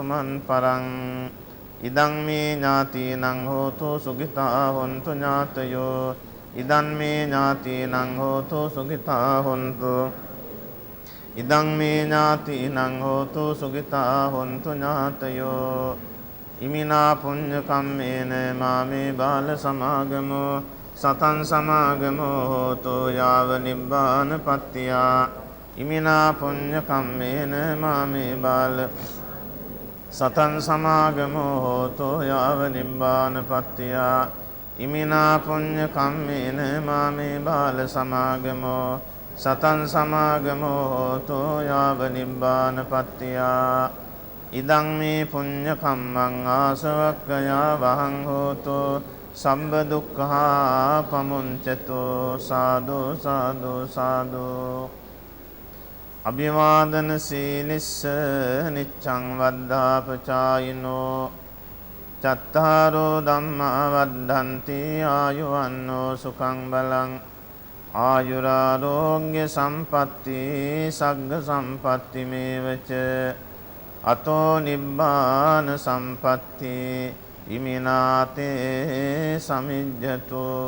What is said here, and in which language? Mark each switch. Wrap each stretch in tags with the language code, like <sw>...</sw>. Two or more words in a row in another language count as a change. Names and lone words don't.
<pi>මන් පරං ඉදං මේ ඥාතීනං හෝතු සුඛිතා හොන්තු ඥාතයෝ ඉදං මේ ඥාතීනං හෝතු සුඛිතා හොන්තු ඉදං මේ ඥාතීනං හෝතු සුඛිතා හොන්තු ඥාතයෝ ඉමිනා පුඤ්ඤ කම්මේන මාමේ බාල සමාගමෝ සතං සමාගමෝ හෝතු යාව නිබ්බාන පත්තියා ඉමිනා පුඤ්ඤ කම්මේන මාමේ බාල සතං සමාගමෝ හෝතු යාව නිබ්බාන පත්තියා ඉමිනා පුඤ්ඤ කම්මේන මාමේ බාල සමාගමෝ සතං සමාගමෝ හෝතු යාව නිබ්බාන පත්තියා ඉදං මේ පුඤ්ඤ කම්මං ආසවක්ඛයා වහං හෝතු සම්බ දුක්ඛා පමුංචතු සාදු සාදු සාදු අභිවාදන සීලිස්ස නිච්ඡං වද්ධාපචායිනෝ චත්තාරෝ ධම්මා වද්ධන්ති ආයුවන්නෝ සුඛං බලං ආයුරාරෝග්‍ය සම්පatti සග්ග සම්පatti මේවච අතෝ නිබ්බාන සම්පatti ඉමිනාතේ සමිජ්ජතෝ.</pi>